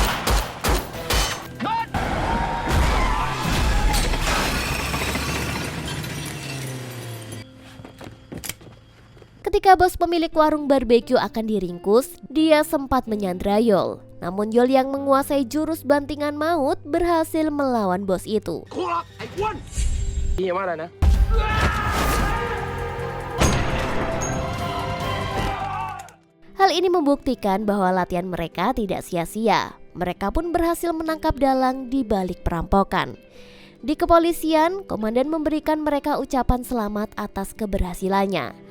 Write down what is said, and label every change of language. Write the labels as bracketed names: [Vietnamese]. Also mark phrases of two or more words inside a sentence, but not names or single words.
[Indonesian] Ketika bos pemilik warung barbeque akan diringkus, dia sempat menyandra Yol. Namun Yol yang menguasai jurus bantingan maut berhasil melawan bos itu. [Thai] ไอ้อ้วนพี่อย่าว่าอะไรนะ [Indonesian] Hal ini membuktikan bahwa latihan mereka tidak sia-sia. Mereka pun berhasil menangkap dalang di balik perampokan. Di kepolisian, komandan memberikan mereka ucapan selamat atas keberhasilannya.